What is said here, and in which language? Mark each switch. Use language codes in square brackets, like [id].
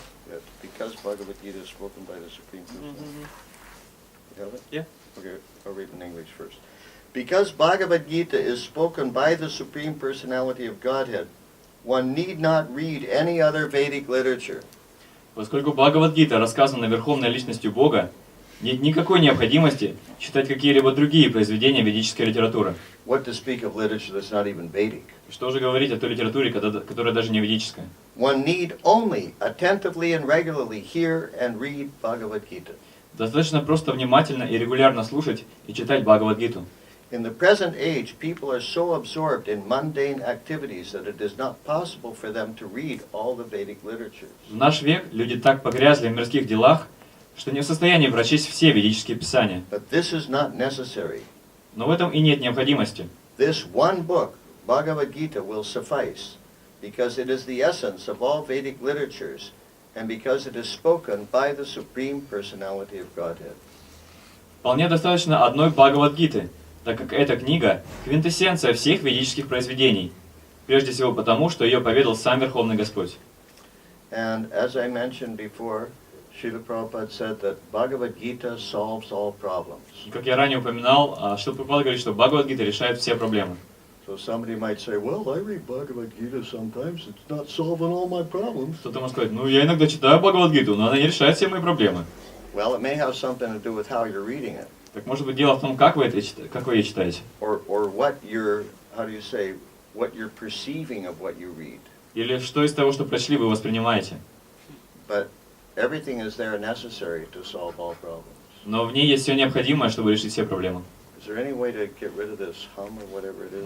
[en] That because Bhagavad Gita is spoken by the Supreme Personality. You have it? Yeah. Okay, I'll read in English first. Because Bhagavad Gita is spoken by the Supreme Personality of Godhead, one need not read any other Vedic literature. [ru] Поскольку Бхагават-гита рассказана Верховной Личностью Бога, нет никакой необходимости читать какие-либо другие произведения ведической литературы. [en] What to speak of literature that's not even Vedic? [ru] Что же говорить о той литературе, которая даже не ведическая? [en] One need only attentively and regularly hear and read Bhagavad Gita. [ru] Достаточно просто внимательно и регулярно слушать и читать Бхагават-гиту. [en] In the present age, people are so absorbed in mundane activities that it is not possible for them to read all the Vedic literatures. [ru] В наш век люди так погрязли в мирских делах, что не в состоянии прочесть все ведические писания. [en] But this is not necessary. [ru] Но в этом и нет необходимости. [en] This one book, Bhagavad Gita, will suffice, because it is the essence of all Vedic literatures, and because it is spoken by the Supreme Personality of Godhead. [ru] Вполне достаточно одной Бхагават-гиты, так как эта книга – квинтэссенция всех ведических произведений, прежде всего потому, что ее поведал сам Верховный Господь. [en] And as I mentioned before, Srila Prabhupada said that Bhagavad Gita solves all problems. [ru] И как я ранее упоминал, Шрила Прабхупада говорит, что Бхагават-гита решает все проблемы. [en] So somebody might say, well, I read Bhagavad Gita sometimes, it's not solving all my problems. [ru] Кто-то может сказать, ну я иногда читаю Бхагават-гиту, но она не решает все мои проблемы. [en] Well, it may have something to do with how you're reading it, [ru] Так может быть дело в том, как вы ее читаете, [en] or what you're, how do you say, what you're perceiving of what you read. [ru] или что из того, что прочли, вы воспринимаете. [en] But everything is there necessary to solve all problems. [ru] Но в ней есть все необходимое, чтобы решить все проблемы. [en] Is there any way to get rid of this hum or whatever it is?